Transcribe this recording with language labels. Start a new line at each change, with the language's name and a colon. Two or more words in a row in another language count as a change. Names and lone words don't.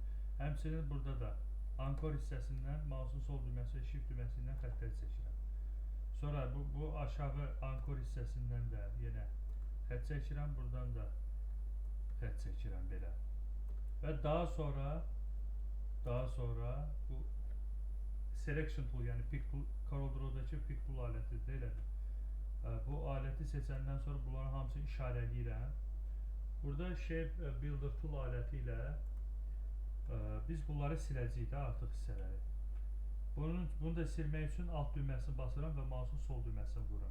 Azerbaijani: Həmçinin burada da ankor hissəsindən mouse'un sol düyməsi və shift düyməsindən xəttlər çəkirəm. Sonra bu aşağı ankor hissəsindən də yenə xətt çəkirəm, buradan da xətt çəkirəm belə. Və daha sonra bu
English: selection tool,
Azerbaijani: yəni
English: pick tool,
Azerbaijani: CorelDRAW-dakı
English: pick tool
Azerbaijani: alətidir, elədir. Bu aləti seçəndən sonra bunların hamısını işarələyirəm. Burada
English: Shape Builder Tool
Azerbaijani: aləti ilə biz bunları siləcəyik də artıq hissələri. Bunu da silmək üçün alt düyməsini basıram və mouse'un sol düyməsini vururam.